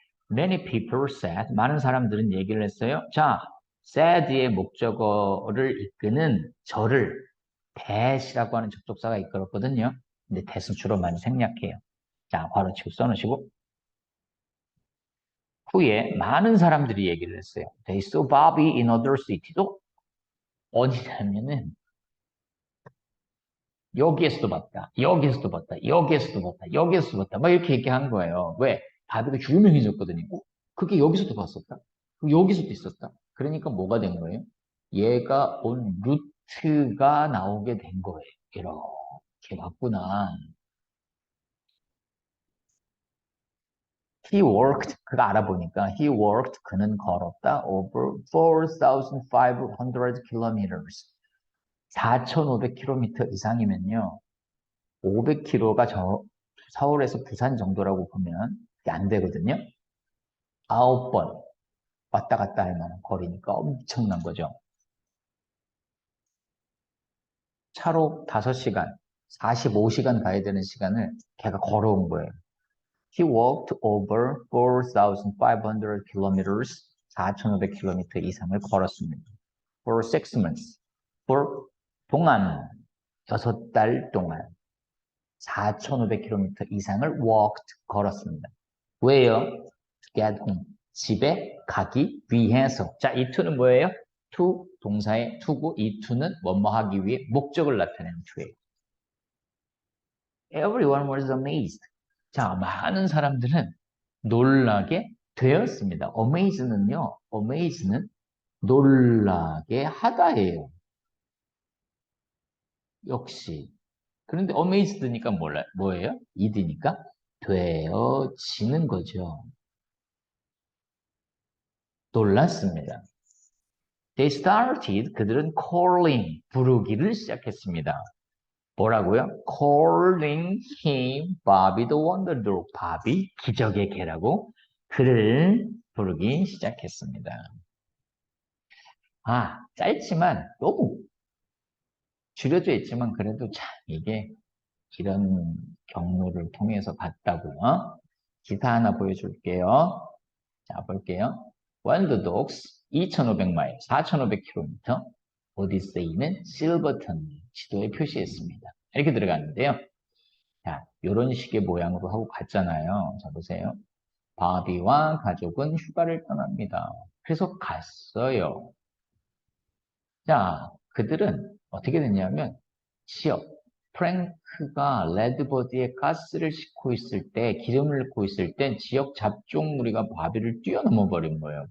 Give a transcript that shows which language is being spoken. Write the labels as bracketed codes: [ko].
[en] Many people said, [ko] 많은 사람들은 얘기를 했어요. 자, said의 목적어를 이끄는 절을 that이라고 하는 접속사가 이끌었거든요. 근데 that은 주로 많이 생략해요. 자, 괄호치고 써놓으시고. 후에 많은 사람들이 얘기를 했어요. [en] They saw Bobby in other city [ko] 도 어디냐면은 여기에서도 봤다. 여기에서도 봤다. 여기에서도 봤다. 여기에서도 봤다. 막 이렇게 얘기한 거예요. 왜? 바비가 유명해졌거든요. 그게 여기서도 봤었다. 여기서도 있었다. 그러니까 뭐가 된 거예요? 얘가 온 루트가 나오게 된 거예요. 이렇게 봤구나. [en] He walked, [ko] 그가 알아보니까 [en] he walked, [ko] 그는 걸었다. [en] over 4,500 kilometers. [ko] 4,500km 이상이면요. 500km가 서울에서 부산 정도라고 보면 그게 안 되거든요. 9번 왔다 갔다 할 만한 거리니까 엄청난 거죠. 차로 5시간, 45시간 가야 되는 시간을 걔가 걸어온 거예요. [en] He walked over 4,500 kilometers, [ko] 4,500km 이상을 걸었습니다. [en] For 6 months. [ko] for 동안, 6달 동안 4,500km 이상을 walked, 걸었습니다. 왜요? [en] To get home. [ko] 집에 가기 위해서. 자, 이 to는 뭐예요? to, 동사의 to고, 이 to는 뭐뭐 하기 위해 목적을 나타내는 to예요. [en] Everyone was amazed. [ko] 자, 많은 사람들은 놀라게 되었습니다. amaze는요, amaze는 놀라게 하다예요. 역시. 그런데 amazed니까 뭐예요? id니까 되어지는 거죠. 놀랐습니다. [en] They started, [ko] 그들은 calling, 부르기를 시작했습니다. 뭐라고요? [en] Calling him Bobby the Wonder Dog. [ko] 바비, 기적의 개라고 그를 부르기 시작했습니다. 아, 짧지만 너무 줄여져 있지만 그래도 참 이게 이런 경로를 통해서 갔다고요. 기사 하나 보여줄게요. 자, 볼게요. Wild Dogs 2,500마일, 4,500km. 오디세이는 실버턴 지도에 표시했습니다. 이렇게 들어갔는데요. 자, 이런 식의 모양으로 하고 갔잖아요. 자, 보세요. 바비와 가족은 휴가를 떠납니다. 그래서 갔어요. 자, 그들은 어떻게 됐냐면 지역 프랭크가 레드버드에 가스를 싣고 있을 때 기름을 넣고 있을 때 지역 잡종 무리가 바비를 뛰어넘어 버린 거예요.